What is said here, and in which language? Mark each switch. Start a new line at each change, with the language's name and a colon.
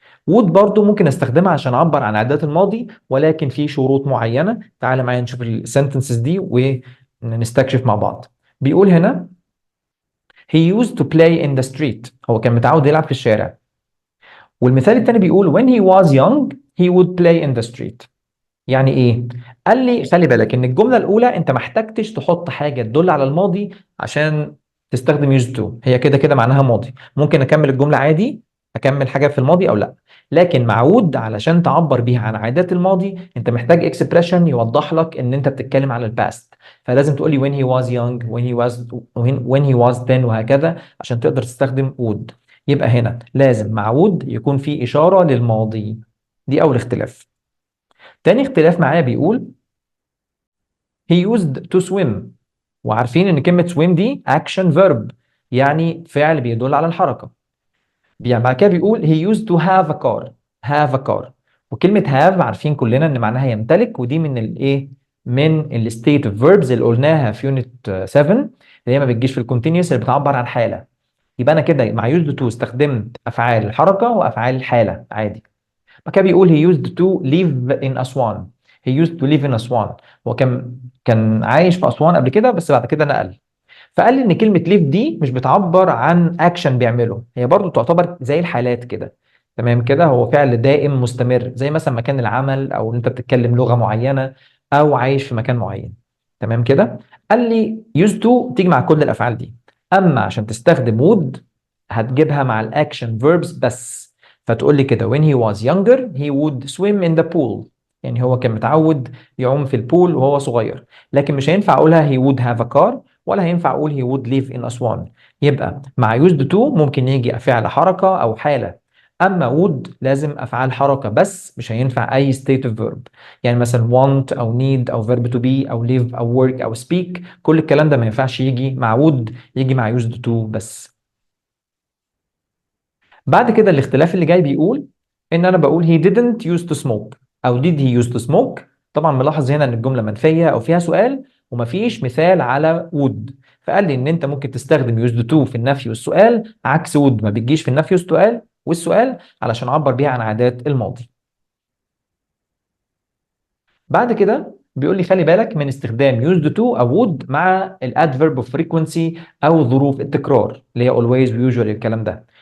Arabic: would برضو ممكن استخدمها عشان اعبر عن عادات الماضي ولكن في شروط معينه. تعال معايا نشوف السنتنسز دي ونستكشف مع بعض. بيقول هنا
English: he used to play in the street،
Arabic: هو كان متعود يلعب في الشارع. والمثال التاني بيقول
English: when he was young he would play in the street.
Arabic: يعني ايه؟ قال لي خلي بالك ان الجمله الاولى انت ما احتجتش تحط حاجه تدل على الماضي عشان تستخدم used to، هي كده كده معناها ماضي. ممكن اكمل الجمله عادي، اكمل حاجه في الماضي او لا. لكن مع would علشان تعبر بيها عن عادات الماضي انت محتاج اكسبريشن يوضح لك ان انت بتتكلم على الباست. فلازم تقول لي
English: when he was young when he was then
Arabic: وهكذا عشان تقدر تستخدم
English: would.
Arabic: يبقى هنا لازم مع would يكون في اشاره للماضي. دي اول اختلاف. تاني اختلاف معايا بيقول
English: he used to swim،
Arabic: وعارفين ان كلمة swim دي action verb يعني فعل بيدل على الحركة. يعني بعد كده بيقول
English: he used to have a car.
Arabic: have a car، وكلمة have عارفين كلنا ان معناها يمتلك، ودي من الايه، من الستيت اوف verbs اللي قلناها في يونت 7 اللي هي ما بتجيش في الكونتينيوس اللي بتعبر عن حالة. يبقى انا كده مع used to استخدمت افعال الحركة وافعال الحالة عادي. بعد كده بيقول
English: he used to live in
Arabic: أسوان.
English: he used to live in
Arabic: أسوان، هو كان عايش في أسوان قبل كده بس بعد كده نقل. فقال لي ان كلمة live دي مش بتعبر عن اكشن بيعمله، هي برضو تعتبر زي الحالات كده. تمام كده، هو فعل دائم مستمر زي مثلا مكان العمل او ان انت بتتكلم لغة معينة او عايش في مكان معين. تمام كده. قال لي used to تيجي مع كل الافعال دي، اما عشان تستخدم would هتجيبها مع الاكشن verbs بس. فتقول لي كده
English: when he was younger he would swim in the pool،
Arabic: يعني هو كان متعود يعوم في البول وهو صغير. لكن مش هينفع اقولها
English: he would have a car
Arabic: ولا هينفع اقول
English: he would live in Aswan.
Arabic: يبقى مع used to ممكن يجي فعل حركة او حالة، اما would لازم افعال حركة بس مش هينفع اي state of verb. يعني مثلا want او need او verb to be او live او work او speak كل الكلام ده ما ينفعش يجي مع would، يجي مع used to بس. بعد كده الاختلاف اللي جاي بيقول ان انا بقول
English: he didn't used to smoke
Arabic: او
English: did he used to smoke.
Arabic: طبعا ملاحظ هنا ان الجمله منفيه او فيها سؤال ومفيش مثال على would. فقال لي ان انت ممكن تستخدم used to في النفي والسؤال عكس would ما بتجيش في النفي والسؤال علشان اعبر بيها عن عادات الماضي. بعد كده بيقول لي خلي بالك من استخدام used to او would مع الادفيرب of frequency او ظروف التكرار اللي هي always و usually الكلام ده.